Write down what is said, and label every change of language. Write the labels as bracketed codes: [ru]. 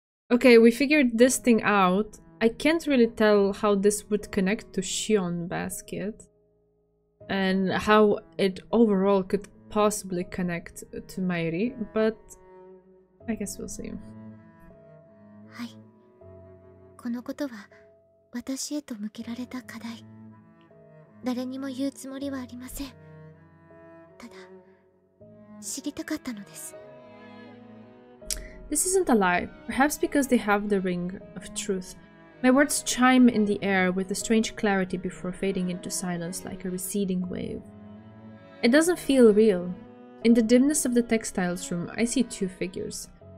[en] okay, we figured this thing out. I can't really tell how this would connect to Shion Basket. And how it overall could possibly connect to Mayuri, but I guess we'll see. [ja] はい。このことは私へと向けられた課題。誰にも言うつもりはありません。ただ、知りたかったのです。 [en] This isn't a lie, perhaps because they have the ring of truth. My words chime in the air with a strange clarity before fading into silence like a receding wave. It doesn't feel real. In the dimness of the textiles room, I see two figures.